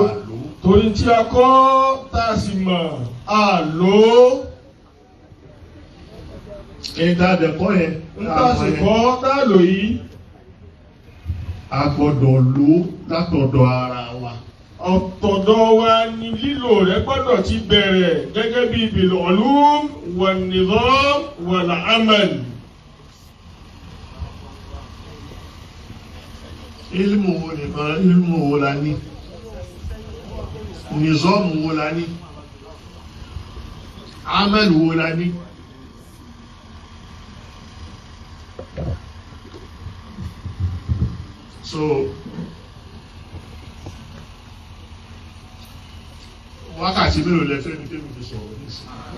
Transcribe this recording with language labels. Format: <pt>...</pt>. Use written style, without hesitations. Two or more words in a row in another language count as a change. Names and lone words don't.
<yo>Torí tí a kọ́ tá a sì mọ̀ àlò. Ìdádẹ́kọ́ yẹn. Ìdásìkọ́ tá a lò yìí. A gbọ́dọ̀ lò látọ̀dọ̀ ara wa. Ọ̀tọ̀dọ̀ wa ni lílò rẹ̀ gbọ́dọ̀ ti bẹ̀rẹ̀ gẹ́gẹ́ bí</yo> <ar>بالعلوم والنظام والعمل.</ar> <yo>Ilmu wo nìkan, ilmu wo la ní? Nizam wo la ní? Amal wo la ní? So wákàtí mélòó lẹ fẹ́ ní kémi ti sọ̀rọ̀ nísìnyí.</yo>